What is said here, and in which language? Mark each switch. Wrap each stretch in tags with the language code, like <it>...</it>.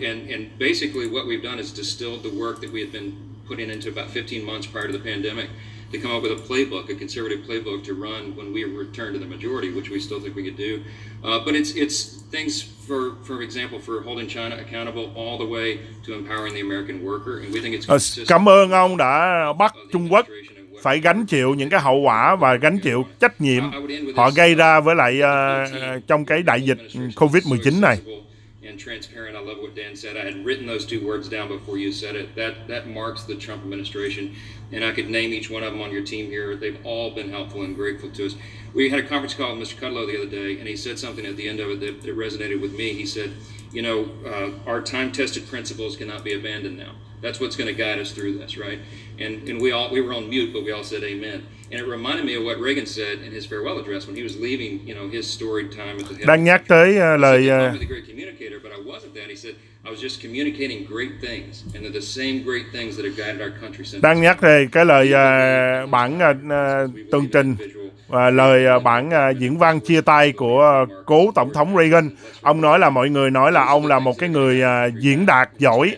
<en>And basically what we've done is distilled the work that we had been putting into about 15 months prior to the pandemic to come up with a playbook, a conservative playbook to run when we return to the majority, which we still think we could do. But it's things, for example, for holding China accountable all the way to empowering the American worker. And we think it's consistent.</en> <vi>Cảm ơn ông đã bắt Trung Quốc phải gánh chịu những cái hậu quả và gánh chịu trách nhiệm họ gây ra với lại trong cái đại dịch Covid-19 này.</vi> <en>And transparent. I love what Dan said. I had written those two words down before you said it. That marks the Trump administration, and I could name each one of them on your team here. They've all been helpful and grateful to us. We had a conference call with Mr. Kudlow the other day, and he said something at the end of it that resonated with me. He said, you know, our time-tested principles cannot be abandoned now. That's what's going to guide us through this, right? And we were on mute, but we all said amen. And it reminded me of what Reagan said in his farewell address when he was leaving, you know, his storied time at the head.</en> <vi>Đang nhắc tới lời</vi> <en>the great communicator, but I wasn't that. He said, I was just communicating great things, and they're the same great things that have guided our country since.</en> <vi>Đang nhắc về cái lời bản tường trình và lời bản diễn văn chia tay của cố Tổng thống Reagan. Ông nói là mọi người nói là ông là một cái người diễn đạt giỏi.</vi>